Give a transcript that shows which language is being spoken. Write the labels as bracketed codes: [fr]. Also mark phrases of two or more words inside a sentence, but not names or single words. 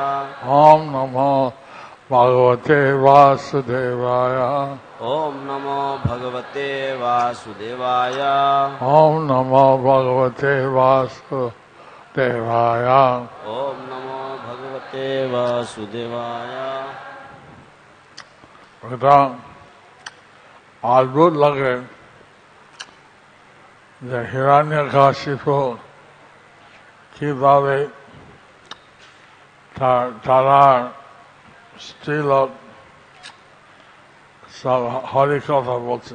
[sa] ओम् नमो भगवते वासुदेवाय. ओम् नमो भगवते वासुदेवाय. ओम् नमो भगवते वासुदेवाय. ओम् नमो भगवते वासुदेवाय. [bn] এটা অদ্ভুত লাগে যে হিরণ্যকশিপু কিভাবে তারা স্ত্রীলোক সব হরি কথা বলছেন।